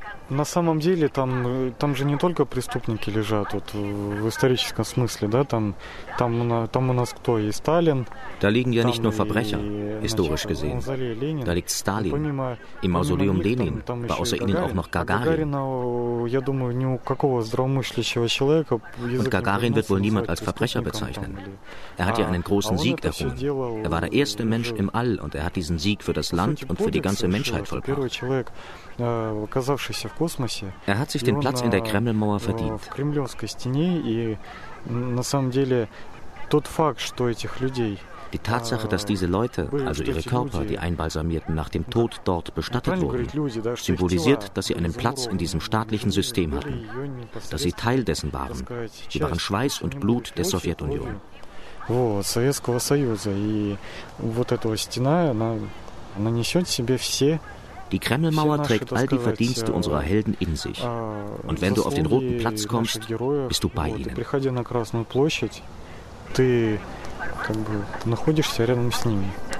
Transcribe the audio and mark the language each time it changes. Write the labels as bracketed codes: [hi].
[ru] На самом деле там же не только преступники лежат вот в историческом смысле, да, там у нас кто? И Сталин. [de] Da liegen ja nicht nur Verbrecher, historisch gesehen. Da liegt Stalin. Im Mausoleum Lenin war außer ihnen auch noch Gagarin. [ru] Я думаю, ни у какого здравомыслящего человека. [de] Und Gagarin wird wohl niemand als Verbrecher bezeichnen. Er hat ja einen großen Sieg errungen. Er war der erste Mensch im All und er hat diesen Sieg für das Land und für die ganze Menschheit vollbracht. [ru] Оказавшийся в космосе. [de] Er hat sich den Platz in der Kremlmauer verdient. [ru] В кремлевской стене и на самом деле тот факт, что этих людей. [de] Die Tatsache, dass diese Leute, also ihre Körper, die einbalsamierten, nach dem Tod dort bestattet wurden, symbolisiert, dass sie einen Platz in diesem staatlichen System hatten, dass sie Teil dessen waren. Sie waren Schweiß und Blut der Sowjetunion. [ru] Вот Советского Союза и вот эта стена, она несет в себе все. [de] Die Kremlmauer trägt all die Verdienste unserer Helden in sich. Und wenn du auf den Roten Platz kommst, bist du bei ihnen. [ru] Приходи на Красную площадь, ты как бы находишься рядом с ними.